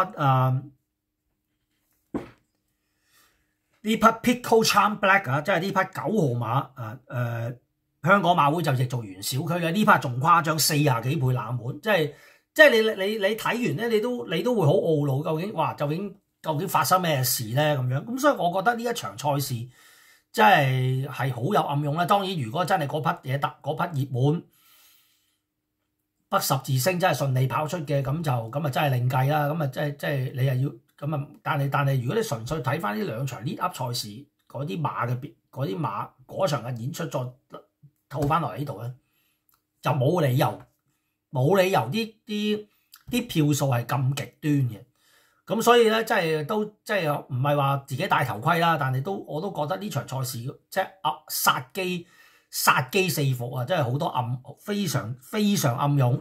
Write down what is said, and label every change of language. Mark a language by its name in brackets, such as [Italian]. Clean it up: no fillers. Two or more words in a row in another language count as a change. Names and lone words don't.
[Cantonese] 匹 Pico Charm Black 啊，即係呢匹9號馬香港馬會就譯做元小區嘅呢匹仲誇張，40幾倍冷門，即係你睇完咧，你都會好懊惱，究竟發生咩事咧咁樣？咁所以我覺得呢一場賽事即係好有暗湧啦。當然，如果真係嗰匹熱門北十字星真係順利跑出嘅，咁啊真係另計啦。咁啊即係你又要咁啊，但係如果你純粹睇翻呢兩場 [English] lead up [Cantonese] 賽事嗰啲馬嗰場嘅演出再套翻落嚟呢度咧，就冇理由啲票數係咁極端嘅。咁所以咧，即係唔係話自己戴頭盔啦，但係我都覺得呢場賽事即係殺機四伏啊！真係好多非常非常暗湧。